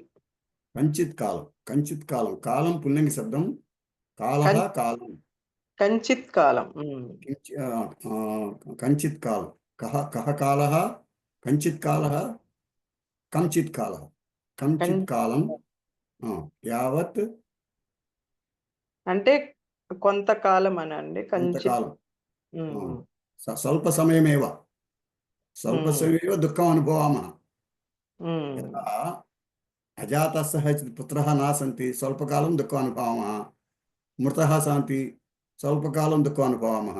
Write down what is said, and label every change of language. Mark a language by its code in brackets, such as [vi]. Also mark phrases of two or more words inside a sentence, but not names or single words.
[sa] कञ्चित् कालं कालं पुल्लिङ्ग शब्दं, कालः कालं, कञ्चित् कालं। कञ्चित् कालं, कः कालः? कञ्चित् कालः, कञ्चित् कालः, कञ्चित् कालं यावत् [te] అంటే కొంతకాలం అనండి. కొంతకాలం, [sa] स्वल्पसमयमेव दुःखम् अनुभवामः। यथा अजातस्य पुत्रः न सन्ति, स्वल्पकालं दुःखम् अनुभवामः। मृतः सन्ति, स्वल्पकालं दुःखम् अनुभवामः।